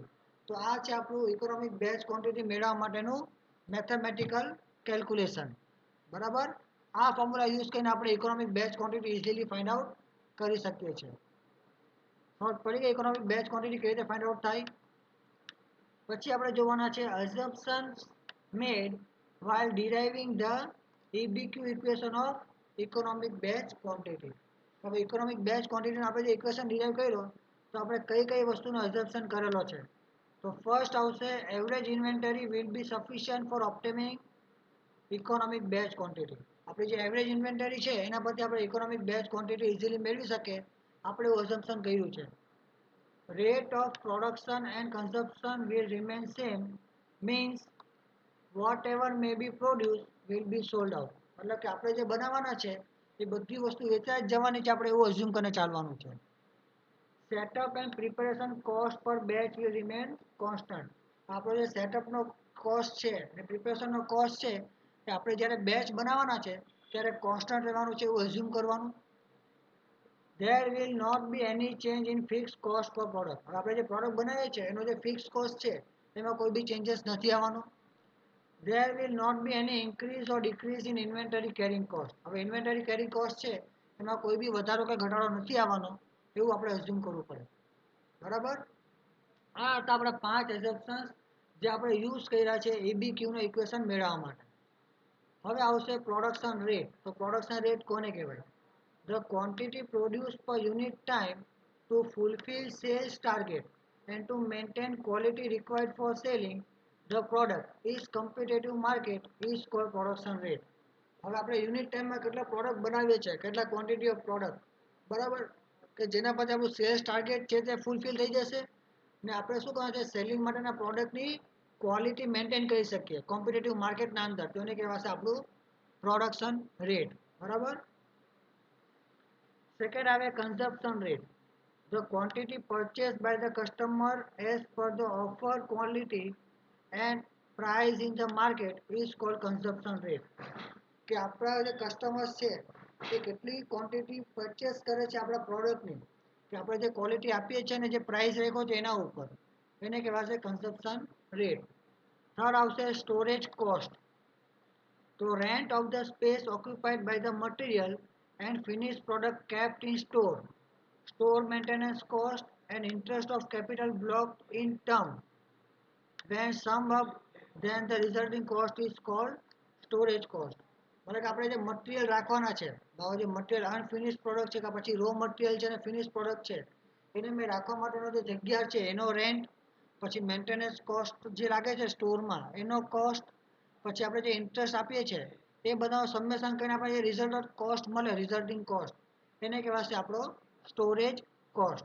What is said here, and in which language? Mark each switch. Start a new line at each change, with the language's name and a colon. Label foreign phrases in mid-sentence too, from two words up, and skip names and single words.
Gujarati: તો આ છે આપણું
English: economic batch quantity
Gujarati: મેળવવા માટેનું
English: mathematical calculation.
Gujarati: બરાબર, આ
English: formula use
Gujarati: કરીને આપણે
English: economic batch quantity easily find out
Gujarati: કરી શકીએ છીએ. સમજ પડી ગઈ
English: economic batch quantity
Gujarati: કેવી રીતે
English: find out
Gujarati: થાય? પછી આપણે જોવાના છે
English: assumptions made while deriving the EBQ equation of economic batch quantity.
Gujarati: હવે
English: economic batch quantityનો
Gujarati: આપણે જે
English: equation derive
Gujarati: કર્યો તો આપણે કઈ કઈ વસ્તુનો અઝમ્પશન કરેલો છે. તો ફર્સ્ટ આવશે
English: average inventory will be sufficient for obtaining economic batch quantity.
Gujarati: આપણી જે
English: average inventory
Gujarati: છે એના પરથી આપણે
English: economic batch quantity easily
Gujarati: મેળવી શકીએ આપણે એવું અઝમ્પશન કર્યું છે.
English: Rate of production and consumption will remain same, means whatever may be produced will be sold out.
Gujarati: मतलब કે આપણે જે બનાવવાના છે એ બધી વસ્તુ વેચાઈ જ જવાની છે, આપણે એવું અઝ્યુમ કરીને ચાલવાનું છે.
English: Setup and preparation cost per batch will remain constant.
Gujarati: આપણો જે
English: setupનો cost
Gujarati: છે અને
English: preparationનો cost
Gujarati: છે એ આપણે જ્યારે બેચ બનાવવાના છે ત્યારે કોન્સ્ટન્ટ રહેવાનું છે એવું એઝ્યુમ કરવાનું.
English: There will not be any change in fixed cost for product.
Gujarati: હવે આપણે જે પ્રોડક્ટ બનાવીએ છીએ એનો જે
English: fix cost
Gujarati: છે એમાં કોઈ બી ચેન્જીસ નથી આવવાનો.
English: There will not be any increase or decrease in inventory carrying cost.
Gujarati: હવે
English: inventory carrying cost
Gujarati: છે એમાં કોઈ બી વધારો કે ઘટાડો નથી આવવાનો એવું આપણે એઝ્યુમ કરવું પડે. બરાબર. આ હતા આપણા 5 એઝમ્પશન્સ જે આપણે યુઝ કર્યા છે એબીક્યુનો ઇક્વેશન મેળવવા માટે. હવે આવશે
English: production rate.
Gujarati: તો
English: production rate
Gujarati: કોને કહેવાય?
English: The quantity produced per unit time to fulfill sales target and to maintain quality required for selling the product is competitive market is called production rate.
Gujarati: હવે આપણે
English: unit timeમાં
Gujarati: કેટલા પ્રોડક્ટ બનાવીએ છીએ, કેટલા
English: quantity of product,
Gujarati: બરાબર, કે જેના પછી આપણું
English: sales target
Gujarati: છે તે ફૂલફિલ થઈ જશે ને આપણે શું કરવાનું છે, સેલિંગ માટેના પ્રોડક્ટની
English: quality maintain
Gujarati: કરી શકીએ
English: competitive marketના
Gujarati: અંદર, તો એને કહેવાશે આપણું
English: production rate.
Gujarati: બરાબર. સેકન્ડ આવે
English: consumption rate. The quantity purchased by the customer as per the offer quality and price in the market is called consumption rate.
Gujarati: કે આપણા જે કસ્ટમર્સ છે એ કેટલી
English: quantity purchase
Gujarati: કરે છે આપણા પ્રોડક્ટની, કે આપણે જે ક્વોલિટી આપીએ છીએ ને જે પ્રાઇસ રાખ્યો છે એના ઉપર, એને કહેવાશે
English: consumption rate.
Gujarati: થર્ડ આવશે
English: storage cost. તો rent of the space occupied by the material and finished product kept in store, store maintenance cost and interest of capital blocked in term. When sum up, then the resulting cost is called storage cost.
Gujarati: એટલે કે આપણે જે મટીરિયલ રાખવાના છે, જે મટીરિયલ
English: unfinish product
Gujarati: છે કે પછી
English: raw material
Gujarati: છે અને
English: finish product
Gujarati: છે એને મેં રાખવા માટેનો જે જગ્યા છે એનો રેન્ટ, પછી
English: maintenance cost
Gujarati: જે લાગે છે સ્ટોરમાં એનો કોસ્ટ, પછી આપણે જે ઇન્ટરેસ્ટ આપીએ છીએ એ બધા સમેશન કરીને આપણે જે
English: result cost
Gujarati: મળે,
English: resulting cost,
Gujarati: એને કહેવાશે આપણો
English: storage cost.